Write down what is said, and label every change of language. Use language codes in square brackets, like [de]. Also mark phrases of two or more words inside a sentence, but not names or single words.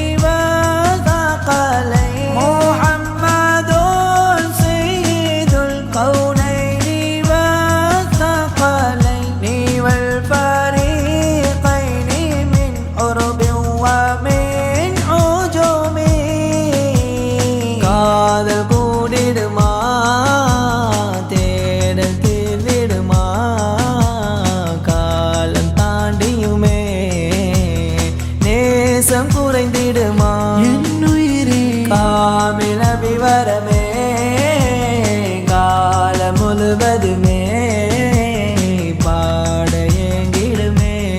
[ar] والثقلين محمد سيد الكونين والثقلين والفريقين من قرب ومن عجم [ta] காதல் கூடிடுமா தேடல் தீர்ந்திடுமா காலம் தாண்டியுமே நேசம் குறைந்திடுமா என்னுயிரே காமில விவரமே காலம் முழுவதுமே பாட ஏங்கிடுமே